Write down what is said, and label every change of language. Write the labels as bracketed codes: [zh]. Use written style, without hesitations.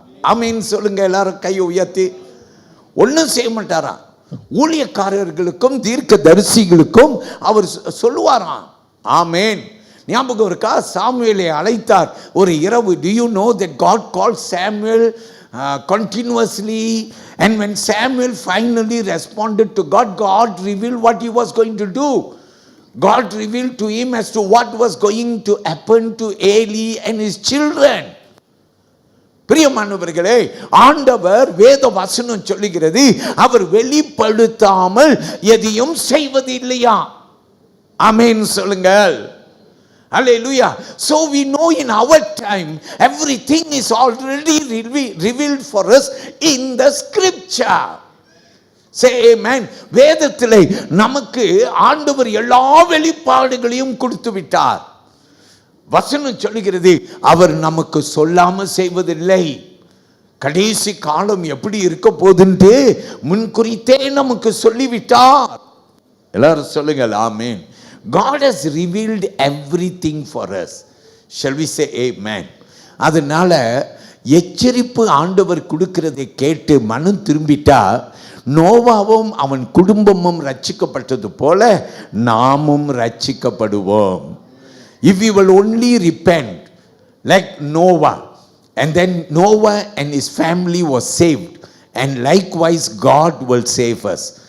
[ta] ஆமென் சொல்லுங்க எல்லாரும் கையை உயர்த்தி. ஒன்றும் செய்ய மாட்டாரா? ஊழியக்காரர்களுக்கும் தீர்க்கதரிசிகளுக்கும் அவர் சொல்லுவாராம். ஆமென். ஞாபகம் இருக்கா? சாமுவேலை அழைத்தார் ஒரு இரவு. [en] Do you know that God called Samuel continuously, and when Samuel finally responded to God, God revealed what he was going to do. God revealed to him as to what was going to happen to Eli and his children. [ta] பிரியமானவர்களே, ஆண்டவர் வேத வசனம் சொல்லுகிறது, அவர் வெளிப்படுத்தாமல் எதையும் செய்வது இல்லையா? ஆமென் சொல்லுங்கள். Hallelujah. [en] So we know in our time everything is already revealed for us in the scripture. Say amen. [ta] வேதத்திலே நமக்கு ஆண்டவர் எல்லா வெளிப்பாடுகளையும் கொடுத்து விட்டார். வசனம் சொல்லுகிறது, அவர் நமக்கு சொல்லாம செய்வதில்லை. கடைசி காலம் எப்படி இருக்க போகுதுன்னு முன்குறித்தே நமக்கு சொல்லிவிட்டார். எல்லாரும் சொல்லுங்கள் ஆமென். [en] God has revealed everything for us. Shall we say amen? [ta] அதனால எச்சரிப்பு ஆண்டவர் கொடுக்கிறதை கேட்டு மனம் திரும்பிட்டா நோவாவும் அவன் குடும்பமும் ரட்சிக்கப்பட்டது போல நாமும் ரட்சிக்கப்படுவோம். [en] If we will only repent like Noah, and then Noah and his family was saved, and likewise God will save us.